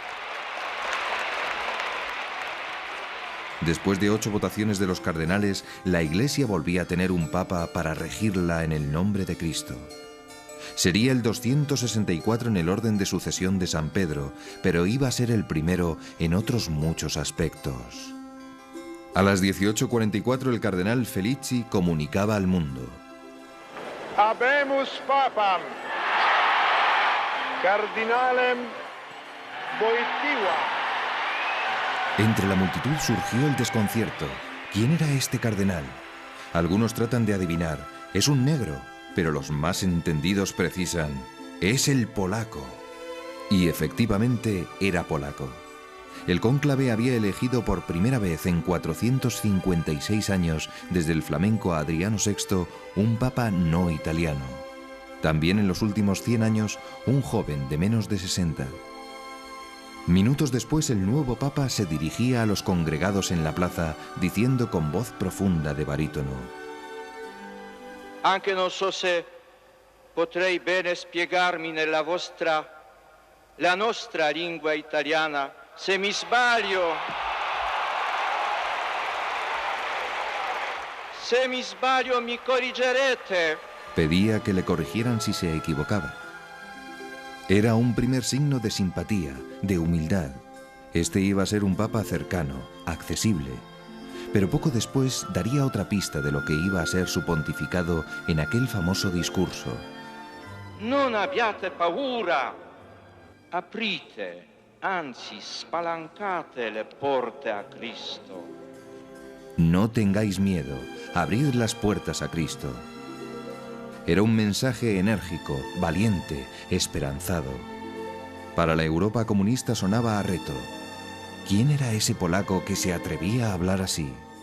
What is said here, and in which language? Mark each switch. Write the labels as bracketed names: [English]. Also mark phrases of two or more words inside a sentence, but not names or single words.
[Spanish] Después de 8 votaciones de los cardenales, la Iglesia volvía a tener un papa para regirla en el nombre de Cristo. Sería el 264 en el orden de sucesión de San Pedro, pero iba a ser el primero en otros muchos aspectos. A las 18:44 el cardenal Felici comunicaba al mundo: [Latin] Habemus papam, cardinalem Wojtyła. [Spanish] Entre la multitud surgió el desconcierto. ¿Quién era este cardenal? Algunos tratan de adivinar. Es un negro, pero los más entendidos precisan: es el polaco. Y efectivamente era polaco. El cónclave había elegido por primera vez en 456 años, desde el flamenco a Adriano VI, un papa no italiano. También en los últimos 100 años, un joven de menos de 60. Minutos después, el nuevo papa se dirigía a los congregados en la plaza, diciendo con voz profunda de barítono: [Italian] Anche non so se potrei bene spiegarmi nella la nostra lingua italiana. Se mi sbaglio mi corrigerete. [Spanish] Pedía que le corrigieran si se equivocaba. Era un primer signo de simpatía, de humildad. Este iba a ser un papa cercano, accesible. Pero poco después daría otra pista de lo que iba a ser su pontificado en aquel famoso discurso. [Italian] Non abbiate paura, aprite, anzi spalancate le porte a Cristo. [Spanish] No tengáis miedo, abrid las puertas a Cristo. Era un mensaje enérgico, valiente, esperanzado. Para la Europa comunista sonaba a reto. ¿Quién era ese polaco que se atrevía a hablar así?